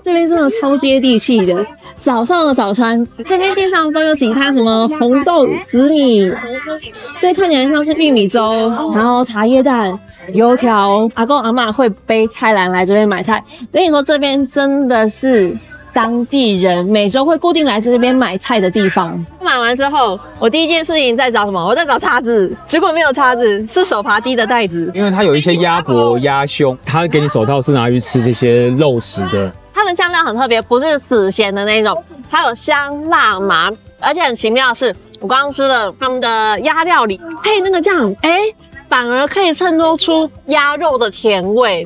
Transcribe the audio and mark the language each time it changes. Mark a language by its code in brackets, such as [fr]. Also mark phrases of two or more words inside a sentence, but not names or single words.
[zh] 這邊真的超接地氣的，早上的早餐，這邊地上都有幾攤什麼紅豆紫米，這看起來像是玉米粥，然後茶葉蛋、油條。阿公阿嬷會背菜籃來這邊買菜，跟你說這邊真的是當地人每周會固定來這邊買菜的地方。買完之後，我第一件事情在找什麼？我在找叉子，結果沒有叉子，是手扒雞的袋子。因為它有一些鴨脖、鴨胸，它給你手套是拿去吃這些肉食的。它的醬料很特別，不是死鹹的那種，它有香辣麻，而且很奇妙的是，我剛剛吃的他們的鴨料理配那個醬，反而可以襯托出鴨肉的甜味。